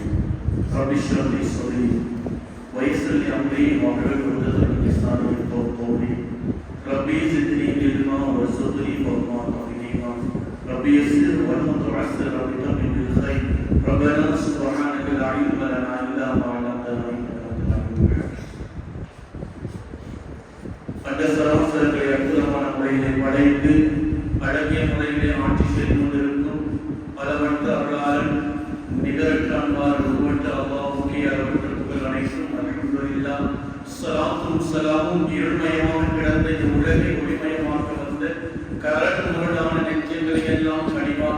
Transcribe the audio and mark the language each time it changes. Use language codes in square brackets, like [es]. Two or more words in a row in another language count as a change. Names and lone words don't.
[ar] رب اشرح لي صدري ويسر لي أمري واحلل عقدة من لساني يفقهوا قولي. ربي زدني علما وارزقني فضلا تقديما. ربي يسر ولا تعسر. ربي تقم بالخير. ربنا سبحانك لا علم لنا إلا ما علمتنا إنك أنت العليم الحكيم. [ta] அந்த சராசரங்களை அற்புதமான முறையிலே படைத்து அழகிய முறையிலே ஆட்சி செய்து கொண்டிருக்கும் பலவற்ற அருளாளன் நிகரற்ற அன்பார் உருவற்ற அல்லாஹ்வுக்கே அளவற்ற புகழ் அனைத்தும். அல்ஹம்துலில்லாஹ். ஸலாத்தும் ஸலாமும் இருள்மயமாக கிடந்த இந்த உலகை ஒளிமயமாக்க வந்த கரடு முரடான நெஞ்சங்களை எல்லாம் கனிவாக்க